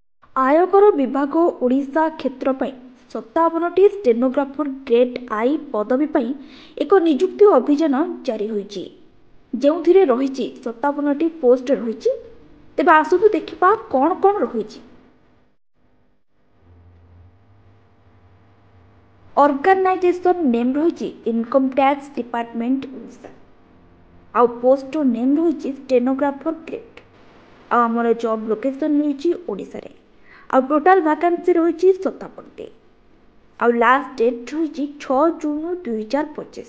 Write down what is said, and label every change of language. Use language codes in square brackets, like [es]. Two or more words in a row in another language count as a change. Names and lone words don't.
[or] ଆୟକର ବିଭାଗ ଓଡ଼ିଶା କ୍ଷେତ୍ର ପାଇଁ 57ଟି [en] stenographer grade I [or] पदवी ପାଇଁ ଏକ ନିଯୁକ୍ତି ଅଭିଯାନ ଜାରି ହୋଇଛି, ଯେଉଁଥିରେ ରହିଛି 57ଟି ପୋଷ୍ଟ ରହିଛି। ତେବେ ଆସନ୍ତୁ ଦେଖିବା କ'ଣ କ'ଣ ରହିଛି। [en] organization name [or] रही इनकम टैक्स डिपार्टमेंट ओडिशा। आउ [en] post name [or] रही [en] stenographer grade. [or] आमर [en] job location [or] ରହି ଓଡ଼ିଶା ରେ। आउ [en] total vacancy [or] रही 57टी। आउ [en] last date [or] रही 6 जून 2025।